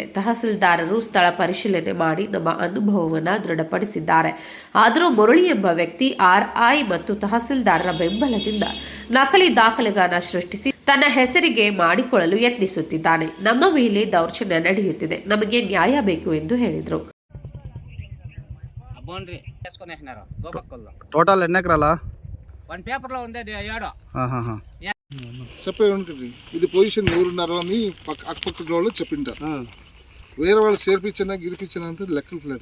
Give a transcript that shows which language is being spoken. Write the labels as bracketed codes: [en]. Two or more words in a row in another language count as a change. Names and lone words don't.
[kn] ತಹಸೀಲ್ದಾರರು ಸ್ಥಳ ಪರಿಶೀಲನೆ ಮಾಡಿ ನಮ್ಮ ಅನುಭವವನ್ನು ದೃಢಪಡಿಸಿದ್ದಾರೆ. ಆದರೂ ಮುರಳಿ ಎಂಬ ವ್ಯಕ್ತಿ ಆರ್ಐ ಮತ್ತು ತಹಸೀಲ್ದಾರರ ಬೆಂಬಲದಿಂದ ನಕಲಿ ದಾಖಲೆಗಳನ್ನು ಸೃಷ್ಟಿಸಿ ತನ್ನ ಹೆಸರಿಗೆ ಮಾಡಿಕೊಳ್ಳಲು ಯತ್ನಿಸುತ್ತಿದ್ದಾನೆ. ನಮ್ಮ ಮೇಲೆ ದೌರ್ಜನ್ಯ ನಡೆಯುತ್ತಿದೆ. ನಮಗೆ ನ್ಯಾಯ ಬೇಕು ಎಂದು ಹೇಳಿದರು. [te] టోటల్ ఎన్ని ఎకరాల [en] one paper [te] ఉంది 7. చెప్పే ఉంటుంది ఇది పొజిషన్ ఎవరున్నారో అని అక్కపక్క వాళ్ళు చెప్పింటారు. వేరే వాళ్ళు చేర్పించినా గిరిపించినా అంటే లెక్కలు లేదు.